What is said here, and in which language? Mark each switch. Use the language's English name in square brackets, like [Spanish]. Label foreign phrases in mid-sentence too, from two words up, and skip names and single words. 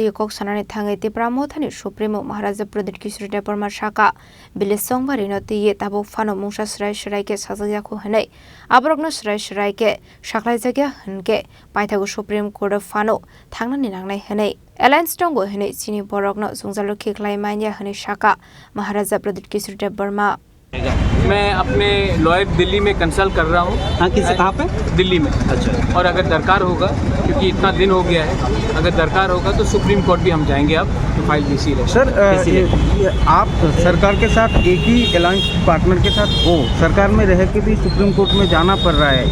[Kok Borok] ti kok sanani thangai Tipra Mothani Supreme Maharaja Pradit Kishore Dev Burma shaka bilis songbari no ti ye tabo fano mungsa srai ke sajaya khu hanai abrokno srai ke shaklai jagya hanke paithago Supreme Court of fano thangnani nangnai hanai Alliance tongo hanai chini borokno sungjalo khiklai manya hanai shaka Maharaja Pradit Kishore Dev Burma [Hindi] मैं अपने लॉयर दिल्ली में कंसल्ट कर रहा हूँ। हाँ, किस कहाँ पे? दिल्ली में। अच्छा। और अगर दरकार होगा, क्योंकि इतना दिन हो गया है, अगर दरकार होगा तो सुप्रीम कोर्ट भी हम जाएंगे अब तो फाइल बीसी रहे। सर आप सरकार के साथ एक ही [English] alliance partner [Hindi] के साथ हो, सरकार में रह के भी सुप्रीम कोर्ट में जाना पड़ रहा है।